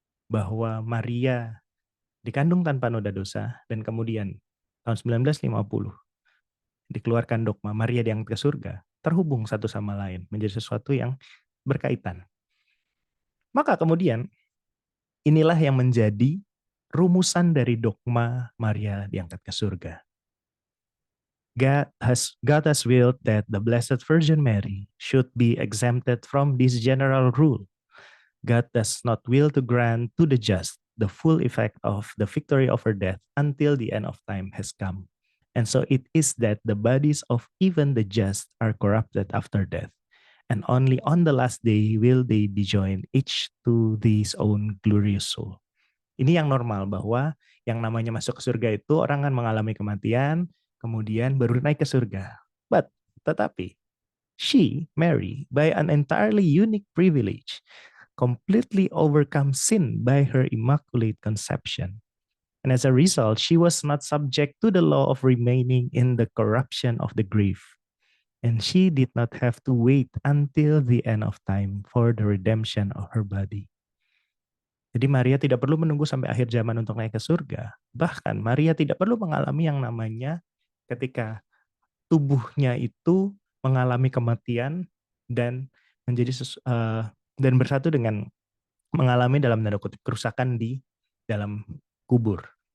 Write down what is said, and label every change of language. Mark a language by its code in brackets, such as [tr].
[id] Bahwa Maria dikandung tanpa noda dosa, dan kemudian tahun 1950 dikeluarkan dogma Maria diangkat ke surga, terhubung satu sama lain, menjadi sesuatu yang berkaitan. Maka kemudian, inilah yang menjadi rumusan dari dogma Maria diangkat ke surga. [en] God has willed that the Blessed Virgin Mary should be exempted from this general rule. God does not will to grant to the just the full effect of the victory over death until the end of time has come. And so it is that the bodies of even the just are corrupted after death, and only on the last day will they be joined each to his own glorious soul. [id] Ini yang normal, bahwa yang namanya masuk ke surga itu orang kan mengalami kematian, kemudian baru naik ke surga. Tetapi, [en] Mary, by an entirely unique privilege, completely overcome sin by her immaculate conception. And as a result, she was not subject to the law of remaining in the corruption of the grave. And she did not have to wait until the end of time for the redemption of her body. [id] Jadi Maria tidak perlu menunggu sampai akhir zaman untuk naik ke surga. Bahkan Maria tidak perlu mengalami yang namanya ketika tubuhnya itu mengalami kematian dan menjadi dan bersatu dengan mengalami dalam tanda kutip kerusakan di dalam kubur.